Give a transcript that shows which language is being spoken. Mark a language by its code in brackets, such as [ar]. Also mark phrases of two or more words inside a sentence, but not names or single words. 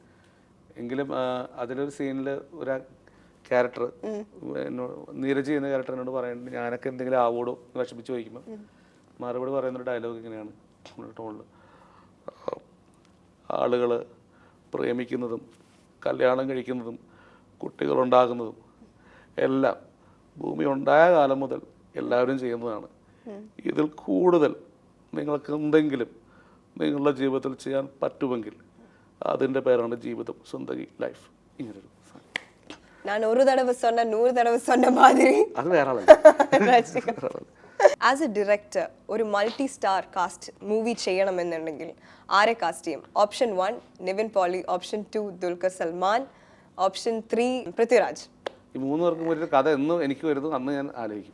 [ml] എങ്കിലും അതിലൊരു സീനിൽ ഒരു ക്യാരക്ടർ എന്നോട് നീരജ് ചെയ്യുന്ന ക്യാരക്ടർ എന്നോട് പറയുന്നുണ്ട്, ഞാനൊക്കെ എന്തെങ്കിലും ആവോടോ വിഷമിച്ച് ചോദിക്കുമ്പോൾ മറുപടി പറയുന്നൊരു ഡയലോഗ് ഇങ്ങനെയാണ് ടോണിൽ: ആളുകൾ പ്രേമിക്കുന്നതും കല്യാണം കഴിക്കുന്നതും കുട്ടികളുണ്ടാകുന്നതും എല്ലാം ഭൂമി ഉണ്ടായ കാലം മുതൽ എല്ലാവരും ചെയ്യുന്നതാണ്. ഇതിൽ കൂടുതൽ നിങ്ങൾക്ക് എന്തെങ്കിലും നിങ്ങളുടെ ജീവിതത്തിൽ ചെയ്യാൻ പറ്റുമെങ്കിൽ അതിൻ്റെ പേരാണ് ജീവിതം, സുന്ദരി ലൈഫ്. ഇങ്ങനൊരു [ta] நான் ஒரு தடவை சொன்ன 100 தடவை சொன்ன மாதிரி [ml] അത് വേറെ ആളല്ല. [en] as a director [ml] ഒരു [en] multi star cast movie [ml] ചെയ്യണമെന്നുണ്ടെങ്കിൽ ആരെ കാസ്റ്റ് ചെയ്യും? ഓപ്ഷൻ 1 നിവിൻ പോളി, ഓപ്ഷൻ 2 ദുൽഖർ സൽമാൻ, ഓപ്ഷൻ 3 പൃഥ്വിരാജ്. ഈ 3 പേർക്കും ഒരു കഥ എന്നും എനിക്ക് വരുന്നു അന്ന് ഞാൻ ആലോചിക്കും.